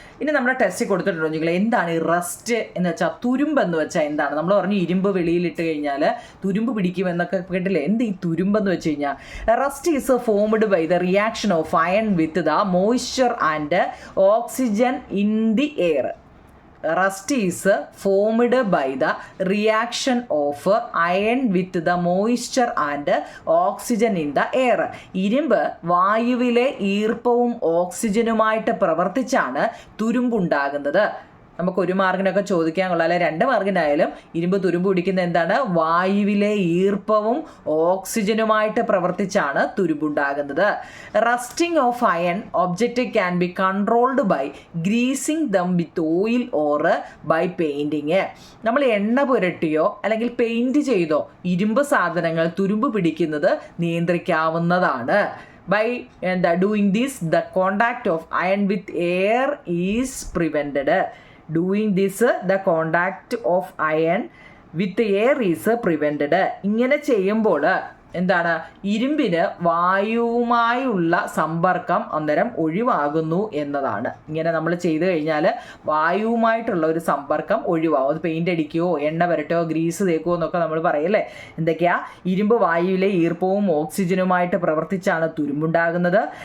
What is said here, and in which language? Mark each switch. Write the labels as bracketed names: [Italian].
[Malayalam] ഇനി നമ്മുടെ ടെസ്റ്റ് കൊടുത്തിട്ടുണ്ടോ നിങ്ങൾ, എന്താണ് ഈ റസ്റ്റ് എന്ന് വെച്ചാൽ, തുരുമ്പ് എന്ന് വെച്ചാൽ എന്താണ്? നമ്മൾ പറഞ്ഞു ഇരുമ്പ് വെളിയിലിട്ട് കഴിഞ്ഞാൽ തുരുമ്പ് പിടിക്കുമെന്നൊക്കെ കേട്ടില്ലേ. എന്ത് ഈ തുരുമ്പെന്ന് വെച്ച് കഴിഞ്ഞാൽ, [English] Rust is formed by the reaction of iron with the moisture and oxygen in the air. Rust is formed by the reaction of iron with the moisture and oxygen in the air. [Malayalam] ഇരുമ്പ് വായുവിലെ ഈർപ്പവും ഓക്സിജനുമായിട്ട് പ്രവർത്തിച്ചാണ് തുരുമ്പുണ്ടാകുന്നത്. നമുക്ക് 1 മാർക്കിനൊക്കെ ചോദിക്കാൻ കൊള്ളാം, അല്ലെ 2 മാർക്കിനായാലും. ഇരുമ്പ് തുരുമ്പ് പിടിക്കുന്ന എന്താണ്, വായുവിലെ ഈർപ്പവും ഓക്സിജനുമായിട്ട് പ്രവർത്തിച്ചാണ് തുരുമ്പുണ്ടാകുന്നത്. [English] Rusting of iron object can be controlled by greasing them with oil or by painting. [Malayalam] നമ്മൾ എണ്ണ പുരട്ടിയോ അല്ലെങ്കിൽ പെയിൻറ്റ് ചെയ്തോ ഇരുമ്പ് സാധനങ്ങൾ തുരുമ്പ് പിടിക്കുന്നത് നിയന്ത്രിക്കാവുന്നതാണ്. [English] By doing this, the contact of iron with air is prevented. Doing this, the contact of iron with air is prevented. [Malayalam] ഇങ്ങനെ ചെയ്യുമ്പോൾ എന്താണ്, ഇരുമ്പിന് വായുവുമായുള്ള സമ്പർക്കം അന്നേരം ഒഴിവാകുന്നു എന്നതാണ്. ഇങ്ങനെ നമ്മൾ ചെയ്തു കഴിഞ്ഞാൽ വായുവുമായിട്ടുള്ള ഒരു സമ്പർക്കം ഒഴിവാകും. അത് പെയിൻ്റ് അടിക്കുകയോ എണ്ണ പുരട്ടുകയോ ഗ്രീസ് തേക്കുകയോ എന്നൊക്കെ നമ്മൾ പറയല്ലേ. എന്തൊക്കെയാ, ഇരുമ്പ് വായുവിലെ ഈർപ്പവും ഓക്സിജനുമായിട്ട് പ്രവർത്തിച്ചാണ് തുരുമ്പുണ്ടാകുന്നത്.